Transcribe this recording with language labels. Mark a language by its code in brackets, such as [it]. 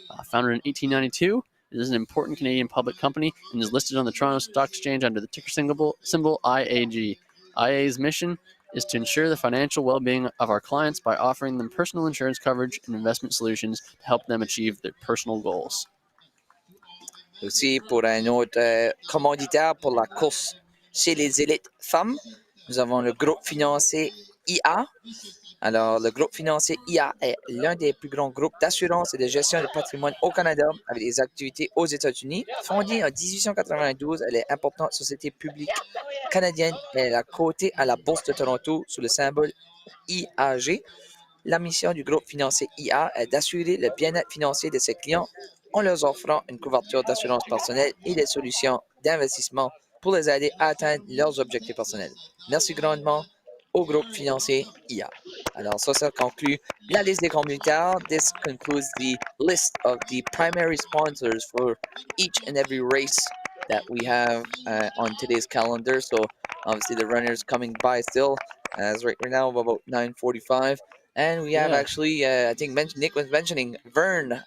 [en] Founded in 1892, it is an important Canadian public company and is listed on the Toronto Stock Exchange under the ticker symbol IAG. IA's mission is to ensure the financial well-being of our clients by offering them personal insurance coverage and investment solutions to help them achieve their personal goals. [fr] Aussi, pour un autre commanditaire pour la course chez les élites femmes, nous avons le groupe financier IA. Alors, le groupe financier IA est l'un des plus grands groupes d'assurance et de gestion de patrimoine au Canada avec des activités aux États-Unis. Fondée en 1892, elle est une importante société publique canadienne et elle est cotée à la Bourse de Toronto sous le symbole IAG. La mission du groupe financier IA est d'assurer le bien-être financier de ses clients en leur offrant une couverture d'assurance personnelle et des solutions d'investissement pour les aider à atteindre leurs objectifs personnels. Merci grandement au groupe financier IA. Alors ça conclut la liste des commanditaires. [en] This concludes the list of the primary sponsors for each and every race that we have on today's calendar. So obviously the runners coming by still as right now about 9:45. And we have actually, I think Nick was mentioning Vern.